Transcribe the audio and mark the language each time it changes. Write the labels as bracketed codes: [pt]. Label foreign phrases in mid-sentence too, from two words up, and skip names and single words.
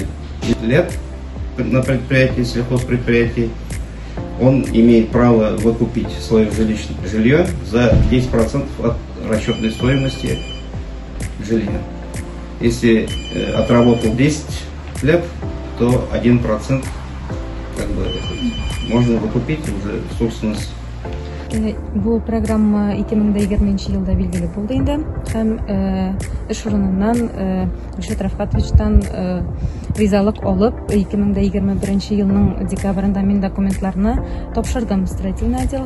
[ru] Лет на предприятии, сельхозпредприятии, он имеет право выкупить свое жилье за 10% от расчетной стоимости жилья. Если отработал 10 лет, то 1% можно выкупить уже в собственность. [tt] Бу программа 2020 елда билгеле булды инде. Һәм эш урыныннан Ришат Рафкатовичтан ризалык алып, 2021 елның декабрендә мин документларны тапшырдым [ru] строительный отделга.